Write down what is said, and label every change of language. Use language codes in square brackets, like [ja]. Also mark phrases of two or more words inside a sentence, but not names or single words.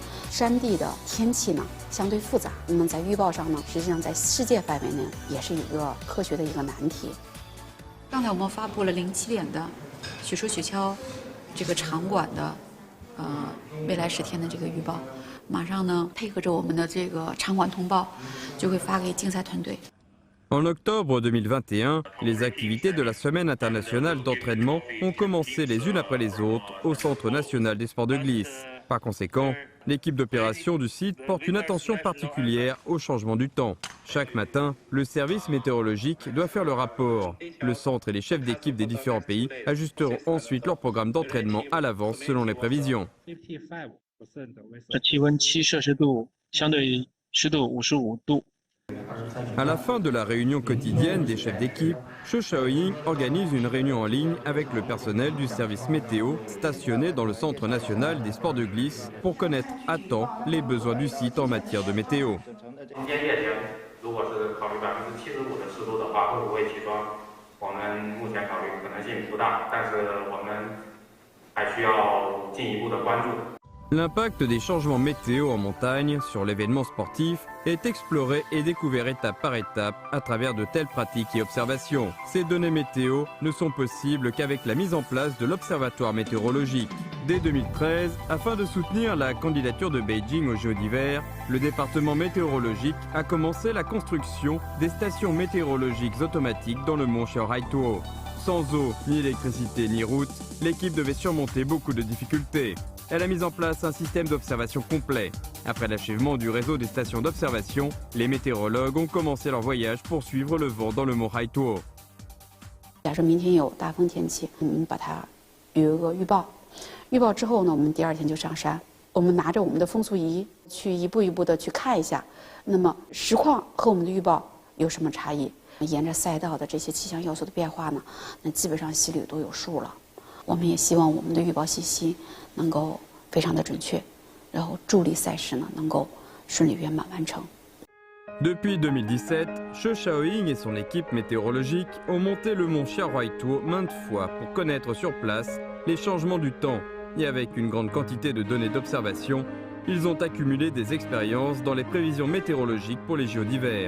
[zh] 山地的天气呢相对复杂，那么在预报上呢，实际上在世界范围内也是一个科学的一个难题。刚才我们发布了07点的雪说雪橇这个场馆的未来10天的这个预报，马上呢配合着我们的这个场馆通报，就会发给竞赛团队。 [fr] En octobre 2021, les activités de la Semaine internationale d'entraînement ont commencé les unes après les autres au Centre national des sports de glisse. Par conséquent, l'équipe d'opération du site porte une attention particulière au changement du temps. Chaque matin, le service météorologique doit faire le rapport. Le centre et les chefs d'équipe des différents pays ajusteront ensuite leur programme d'entraînement à l'avance selon les prévisions. [zh] 气温7摄氏度，相对湿度55度。 [fr] À la fin de la réunion quotidienne des chefs d'équipe, Zhou Shaoying organise une réunion en ligne avec le personnel du service météo stationné dans le Centre national des sports de glisse pour connaître à temps les besoins du site en matière de météo. [zh] 今天夜间，如果是考虑75%的湿度的话，会不会起霜？我们目前考虑可能性不大，但是我们还需要进一步的关注。 [fr] L'impact des changements météo en montagne sur l'événement sportif est exploré et découvert étape par étape à travers de telles pratiques et observations. Ces données météo ne sont possibles qu'avec la mise en place de l'Observatoire météorologique. Dès 2013, afin de soutenir la candidature de Beijing aux Jeux d'hiver, le département météorologique a commencé la construction des stations météorologiques automatiques dans le mont Xiaohaituo. Sans eau, ni électricité, ni route, l'équipe devait surmonter beaucoup de difficultés. Elle a mis en place un système d'observation complet. Après l'achèvement du réseau des stations d'observation, les météorologues ont commencé leur voyage pour suivre le vent dans le mont Haituo. [zh] 假设明天有大风天气，我们把它有一个预报，预报之后呢，我们第2天就上山，我们拿着我们的风速仪去一步一步的去看一下，那么实况和我们的预报有什么差异？沿着赛道的这些气象要素的变化呢，那基本上心里都有数了。我们也希望我们的预报信息能够非常的准确，然后助力赛事呢能够顺利圆满完成。 [fr] Depuis 2017, Zhou Shaoying et son équipe météorologique ont monté le mont Xiaohaituo maintes fois pour connaître sur place les changements du temps. Et avec une grande quantité de données d'observation, ils ont accumulé des expériences dans les prévisions météorologiques pour les JO d'hiver.